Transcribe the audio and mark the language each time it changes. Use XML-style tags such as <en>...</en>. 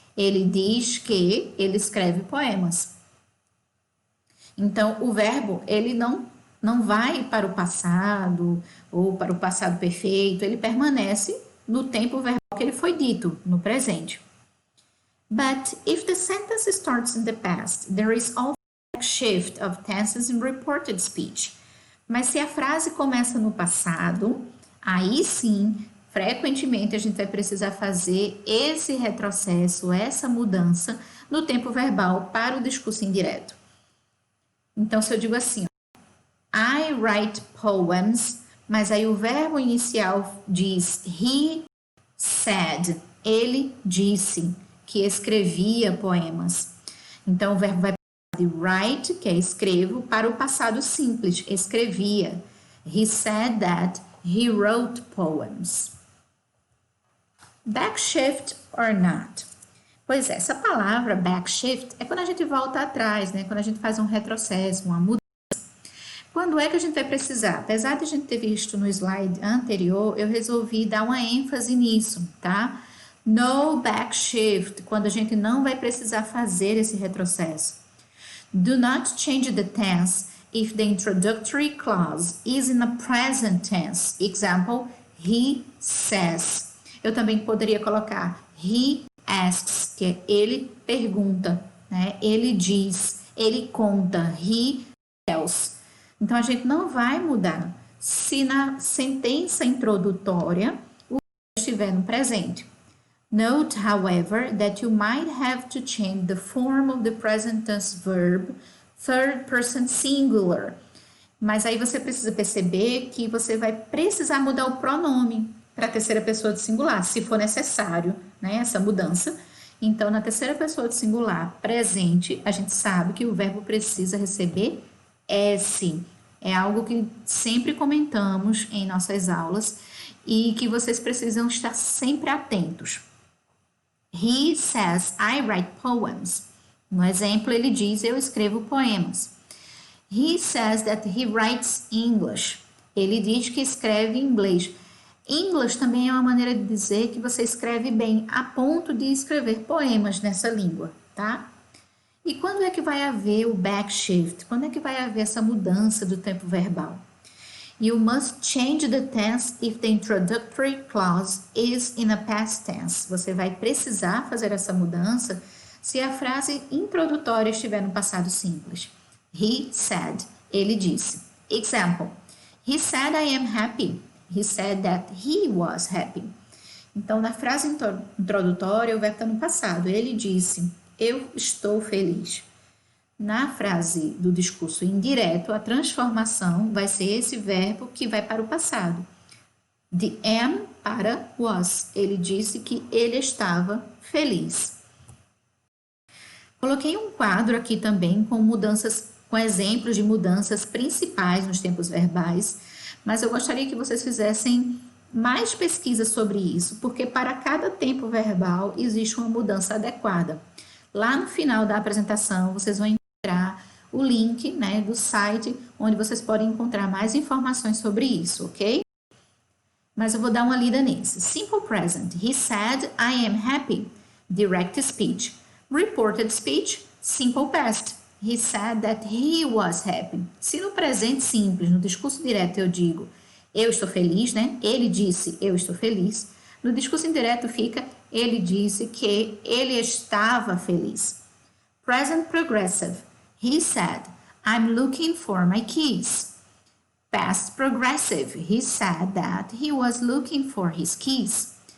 <pt>Ele diz que ele escreve poemas. Então, o verbo, ele não vai para o passado ou para o passado perfeito, ele permanece no tempo verbal que ele foi dito, no presente.</pt> <en>But if the sentence starts in the past, there is also a shift of tenses in reported speech.</en> <pt>Mas se a frase começa no passado, aí sim, frequentemente a gente vai precisar fazer esse retrocesso, essa mudança no tempo verbal para o discurso indireto. Então, se eu digo assim,</pt> <en>I write poems,</en> <pt>mas aí o verbo inicial diz</pt> <en>he said,</en> <pt>ele disse que escrevia poemas. Então, o verbo vai de write, que é escrevo, para o passado simples, escrevia.</pt> <en>He said that he wrote poems. Backshift or not?</en> <pt>Pois é, essa palavra backshift é quando a gente volta atrás, né? Quando a gente faz um retrocesso, uma mudança. Quando é que a gente vai precisar? Apesar de a gente ter visto no slide anterior, eu resolvi dar uma ênfase nisso, tá? No backshift, quando a gente não vai precisar fazer esse retrocesso.</pt> <en>Do not change the tense if the introductory clause is in a present tense. Example, he says.</en> <pt>Eu também poderia colocar</pt> <en>he asks,</en> <pt>que é ele pergunta, né? Ele diz, ele conta,</pt> <en>he tells.</en> <pt>Então, a gente não vai mudar se na sentença introdutória o estiver no presente.</pt> <en>Note, however, that you might have to change the form of the present tense verb, third person singular.</en> <pt>Mas aí você precisa perceber que você vai precisar mudar o pronome para a terceira pessoa de singular, se for necessário, né, essa mudança. Então, na terceira pessoa de singular presente, a gente sabe que o verbo precisa receber S. É algo que sempre comentamos em nossas aulas e que vocês precisam estar sempre atentos.</pt> <en>He says, I write poems.</en> <pt>No exemplo, ele diz, eu escrevo poemas.</pt> <en>He says that he writes English.</en> <pt>Ele diz que escreve inglês. English também é uma maneira de dizer que você escreve bem, a ponto de escrever poemas nessa língua, tá? E quando é que vai haver o backshift? Quando é que vai haver essa mudança do tempo verbal?</pt> <en>You must change the tense if the introductory clause is in a past tense.</en> <pt>Você vai precisar fazer essa mudança se a frase introdutória estiver no passado simples.</pt> <en>He said.</en> <pt>Ele disse.</pt> <en>Example. He said I am happy. He said that he was happy.</en> <pt>Então, na frase introdutória, o verbo está no passado. Ele disse, eu estou feliz. Na frase do discurso indireto, a transformação vai ser esse verbo que vai para o passado. De am para was. Ele disse que ele estava feliz. Coloquei um quadro aqui também com mudanças, com exemplos de mudanças principais nos tempos verbais, mas eu gostaria que vocês fizessem mais pesquisa sobre isso, porque para cada tempo verbal existe uma mudança adequada. Lá no final da apresentação, vocês vão encontrar o link, né, do site, onde vocês podem encontrar mais informações sobre isso, ok? Mas eu vou dar uma lida nesse.</pt> <en>Simple present. He said, I am happy. Direct speech. Reported speech. Simple past. He said that he was happy.</en> <pt>Se no presente simples, no discurso direto eu digo, eu estou feliz, né? Ele disse, eu estou feliz. No discurso indireto fica, ele disse que ele estava feliz.</pt> <en>Present progressive. He said, I'm looking for my keys. Past progressive. He said that he was looking for his keys.</en>